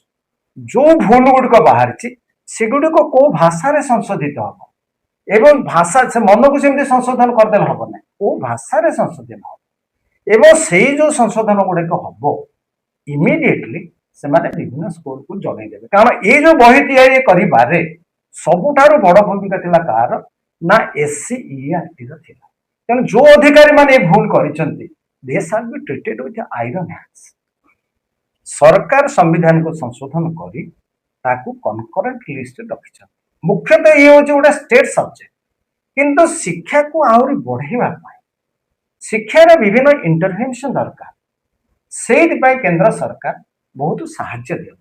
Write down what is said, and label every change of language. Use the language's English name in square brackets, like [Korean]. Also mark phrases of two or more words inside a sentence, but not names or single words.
[Odia] ଯୋଉ ଭୁଲ ଗୁଡିକ ବାହାରିଛି ସେଗୁଡିକ କୋଉ ଭାଷାରେ ସଂଶୋଧିତ ହବ, ଏବଂ ଭାଷା ସେ ମନକୁ ସେମିତି ସଂଶୋଧନ କରିଦେଲେ ହବ ନାହିଁ, କୋଉ ଭାଷାରେ ସଂଶୋଧନ ହବ, ଏବଂ ସେଇ ଯୋଉ ସଂଶୋଧନ ଗୁଡିକ ହବ ଇମିଡିଏଟଲି ସେମାନେ ବିଭିନ୍ନ ସ୍କୁଲକୁ ଜଣେଇଦେବେ। କାରଣ ଏଇ ଯୋଉ ବହି ତିଆରି କରିବାରେ ସବୁଠାରୁ ବଡ ଭୂମିକା ଥିଲା କାହାର ନା SCERT ର ଥିଲା। ତେଣୁ ଯୋଉ ଅଧିକାରୀ ମାନେ ଏ ଭୁଲ କରିଛନ୍ତି, [English] they shall be treated with iron hands। [Odia] ସରକାର ସମ୍ବିଧାନକୁ ସଂଶୋଧନ କରି ତାକୁ [English] concurrent listରେ [Odia] ରଖିଛନ୍ତି। ମୁଖ୍ୟତଃ ଇଏ ହଉଛି ଗୋଟେ [English] state subject, [Odia] କିନ୍ତୁ ଶିକ୍ଷାକୁ ଆହୁରି ବଢେଇବା ପାଇଁ ଶିକ୍ଷାର ବିଭିନ୍ନ ଇଣ୍ଟରଭେନସନ ଦରକାର। ସେଇଥିପାଇଁ କେନ୍ଦ୍ର ସରକାର ବହୁତ ସାହାଯ୍ୟ ଦିଅନ୍ତି।